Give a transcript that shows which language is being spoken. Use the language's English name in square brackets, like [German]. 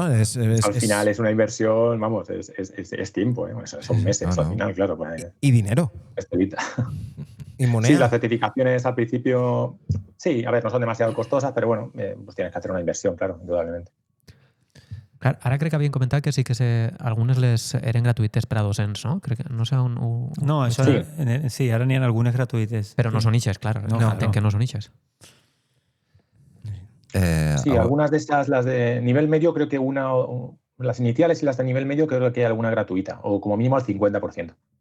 [Spanish] al final es una inversión, vamos, es tiempo, son meses al final, claro. Y dinero. Y moneda. Sí, las certificaciones al principio, sí, a ver, no son demasiado costosas, pero bueno, pues tienes que hacer una inversión, claro, indudablement. [Catalan] Clar, ara crec que havien comentat que sí que algunes les eren gratuïtes per a docents, no? Crec que no sé on... No, això sí, ara n'hi ha algunes gratuïtes. Però no són ixes, clar. Entenc que no són ixes. [Spanish] Sí, algunas de estas, las de nivel medio, creo que las iniciales y las de nivel medio, creo que hay alguna gratuita, o como mínimo al 50%.